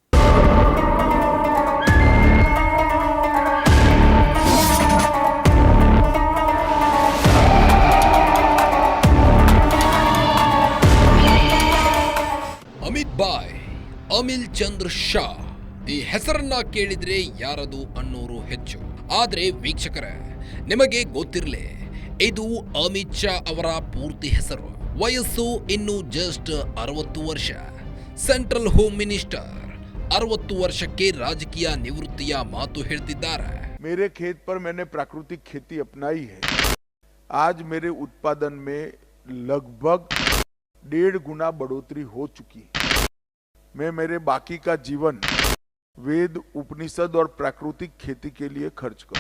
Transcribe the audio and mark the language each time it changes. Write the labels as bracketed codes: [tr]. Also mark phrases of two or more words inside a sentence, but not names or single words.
[kn] ಅಮಿಲ್ ಚಂದ್ರ ಶಾ ಈ ಹೆಸರನ್ನ ಕೇಳಿದ್ರೆ ಯಾರದು ಅನ್ನೋರು ಹೆಚ್ಚು. ಆದ್ರೆ ವೀಕ್ಷಕರೇ, ನಿಮಗೆ ಗೊತ್ತಿರಲಿ, ಇದು ಅಮಿತ್ ಶಾ ಅವರ ಪೂರ್ತಿ ಹೆಸರು. ವಯಸ್ಸು ಇನ್ನು ಜಸ್ಟ್ 60 ವರ್ಷ. [en] central home minister. [kn] 60 ವರ್ಷಕ್ಕೆ ರಾಜಕೀಯ ನಿವೃತ್ತಿಯ ಮಾತು ಹೇಳ್ತಿದ್ದಾರೆ. [hi] मेरे खेत पर मैंने प्राकृतिक खेती अपनाई है. आज मेरे उत्पादन में लगभग 1.5 गुना बढ़ोतरी हो चुकी है. मैं मेरे बाकी का जीवन वेद, उपनिषद और प्राकृतिक खेती के लिए खर्च करूं.